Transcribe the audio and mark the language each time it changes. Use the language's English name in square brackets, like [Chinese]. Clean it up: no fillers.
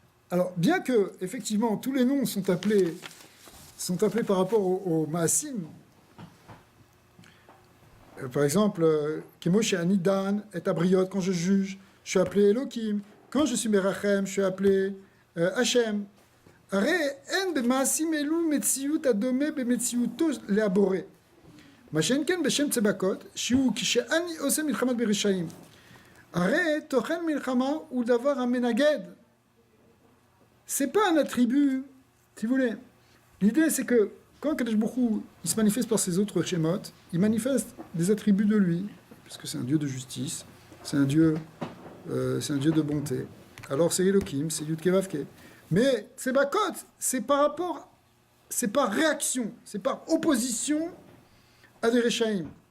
[French] Alors, bien que, effectivement, tous les noms sont appelés par rapport au Maasim. Par exemple, [Hebrew] Kemo chez Anidan et Abriot, [French] quand je juge, je suis appelé Elohim. Quand je suis Merachem, je suis appelé Hachem. [Hebrew] הרי אין במעשים אלו מציאות הדומה במציאותו להבורא. מה שאין כן בשם צבקות, שהוא כשאני עושה מלחמת ברשעים. הרי תוכן מלחמה הוא דבר המנגד. [French] C'est pas un attribut, si vous voulez. L'idée c'est que quand Kadosh Baruch Hu, il se manifeste par ses autres schémas, il manifeste des attributs de lui, puisque c'est un Dieu de justice, c'est un Dieu de bonté. Alors c'est Elohim, c'est Yud Kevavke. Mais Tsebakot, c'est par réaction, c'est par opposition à des Rechaim.